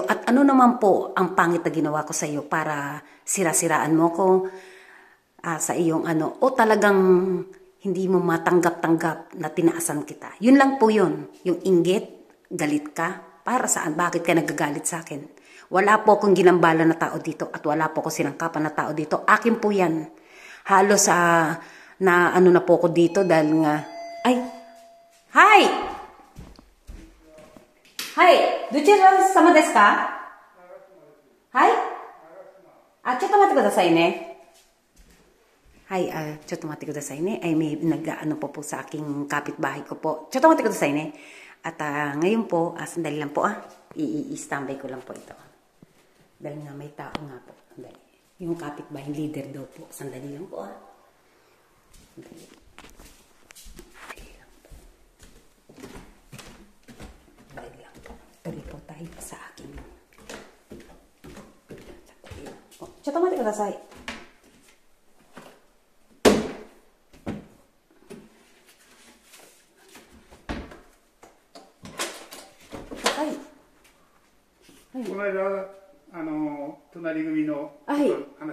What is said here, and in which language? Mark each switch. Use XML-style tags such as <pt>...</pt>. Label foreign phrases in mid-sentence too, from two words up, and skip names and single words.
<tl>At ano naman po ang pangit na ginawa ko sa iyo para sira-siraan mo ko sa iyong O talagang hindi mo matanggap-tanggap na tinaasan kita. Yun lang po yun. Yung inggit, galit ka. Para saan? Bakit ka nagagalit sa akin? Wala po akong ginambala na tao dito at wala po akong sinangkapan na tao dito. Akin po yan. Halos na na po ko dito dahil nga,</tl> <ja>Hi! はい！どちら様ですか? Hi? ちょっと待ってくださいね。はい、ちょっと待ってくださいね.</ja> <tl>Ay, may nag-ano po sa aking kapitbahay ko po.</tl> <ja>ちょっと待ってくださいね.</ja> <tl>At ngayon po, sandali lang po i-standby ko lang po ito. Dahil nga may tao nga po. Sandali. Yung kapitbahay leader daw po. Sandali lang po Sandali lang po. Sandali lang po. Tuloy po tayo sa akin. Sandali lang po.</tl> <ja>ちょっと待ってください. Hi. この間隣組の話</ja>